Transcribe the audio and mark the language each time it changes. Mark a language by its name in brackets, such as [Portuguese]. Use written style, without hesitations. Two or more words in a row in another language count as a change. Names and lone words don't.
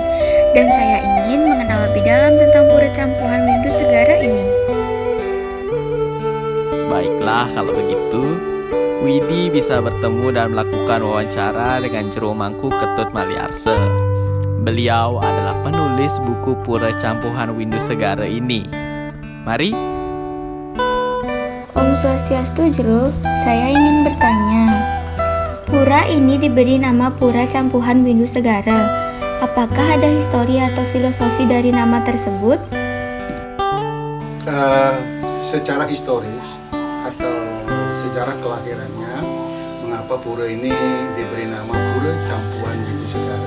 [Indonesian] Dan saya ingin mengenal lebih dalam tentang Pura Campuhan Widu Segara ini. Baiklah, kalau begitu, Widi bisa bertemu dan melakukan wawancara dengan Jero Mangku Ketut Maliarse. Beliau adalah penulis buku Pura Campuhan Widu Segara ini. Mari. [Balinese] Om Swastiastu Jero, [Indonesian] saya ingin bertanya. Pura ini diberi nama Pura Campuhan Widu Segara. Apakah ada histori atau filosofi dari nama tersebut? Secara historis atau sejarah kelahirannya, mengapa pura ini diberi nama Pura Campuhan Widu Segara?